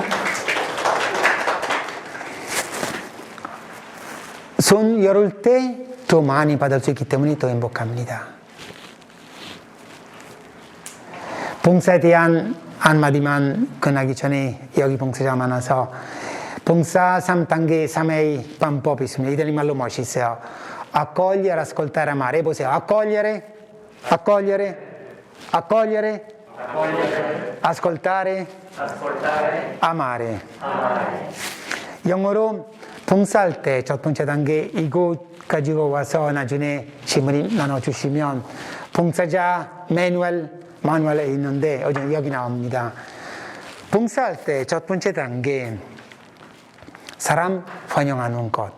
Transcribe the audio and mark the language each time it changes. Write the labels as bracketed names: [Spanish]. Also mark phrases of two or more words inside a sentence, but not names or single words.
[Korean] 손 열을 때 더 많이 받을 수 있기 때문에 더 행복합니다. 봉사에 대한 한마디만 끝나기 전에 여기 봉사자 많아서 봉사 3단계 3A 방법이 있습니다. 이들이 말로 멋있어요. [Italian] accogliere, ascoltare, amare. [Korean] 해보세요. [Italian] accogliere, accogliere, accogliere, ascoltare, amare. [Korean] 영어로 봉사할 때 첫 번째 단계 이거 가지고 와서 나중에 신부님 나눠주시면 봉사자 마누얼에 있는데 여기 나옵니다. 봉사할 때 첫 번째 단계 사람 환영하는 것.